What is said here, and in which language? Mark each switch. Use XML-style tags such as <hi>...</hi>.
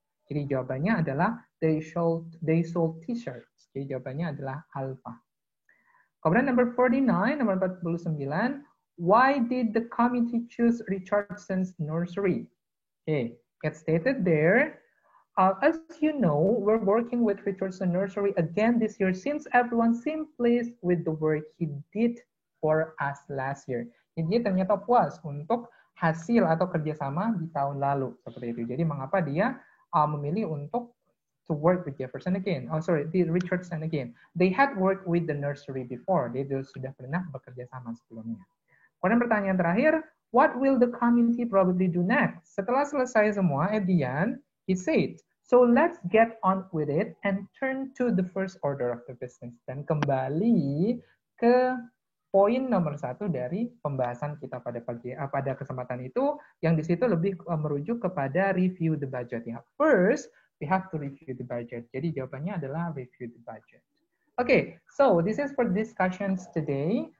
<id>Jadi jawabannya adalah</id> <en>they sold t-shirts.</en> <id>Jadi jawabannya adalah alpha.</id> <en>Kemudian number 49,</en> <id>nomor 49,</id> <en>why did the committee choose Richardson's nursery? Okay, it's stated there. As you know, we're working with Richardson Nursery again this year since everyone seemed pleased with the work he did for us last year.</en> <id>Jadi dia ternyata puas untuk hasil atau kerjasama di tahun lalu seperti itu. Jadi mengapa dia memilih untuk</id> <en>to work with Jefferson again? Oh sorry, the Richardson again. They had worked with the nursery before.</en> <id>Dia sudah pernah bekerja sama sebelumnya. Kemudian pertanyaan terakhir,</id> <en>what will the committee probably do next?</en> <id>Setelah selesai semua,</id> <en>at the end, he said, so let's get on with it and turn to the first order of the business.</en> <id>Dan kembali ke poin nomor 1 dari pembahasan kita pada kesempatan itu, yang di situ lebih merujuk kepada</id> <en>review the budget.</en> <id>Ya.</id> <en>First, we have to review the budget.</en> <id>Jadi jawabannya adalah</id> <en>review the budget. Okay, so this is for discussions today.</en>